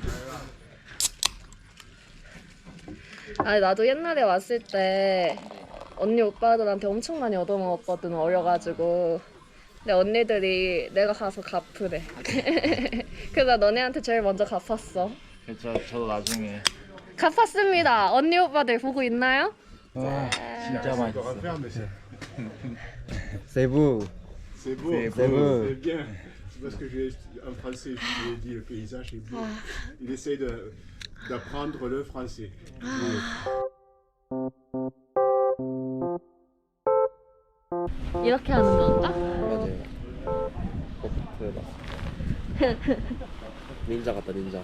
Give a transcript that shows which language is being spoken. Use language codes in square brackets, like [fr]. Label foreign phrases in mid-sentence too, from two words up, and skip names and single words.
[ko] 나도 옛날에 왔을 때 언니 오빠들한테 엄청 많이 얻어먹었거든, 어려가지고. 근데 언니들이 내가 가서 갚으래. 그래서 너네한테 제일 먼저 갚았어. 그렇죠. 저도 나중에. 갚았습니다. 언니 오빠들 보고 있나요? 와, 진짜 맛있어. [fr] C'est beau. C'est beau. C'est beau. C'est bien. C'est parce que un Français, je lui ai dit le paysage est beau. Il essaie d'apprendre le français. [ko] 이렇게 하는 건가? 맞아요. 닌자 같다, 닌자.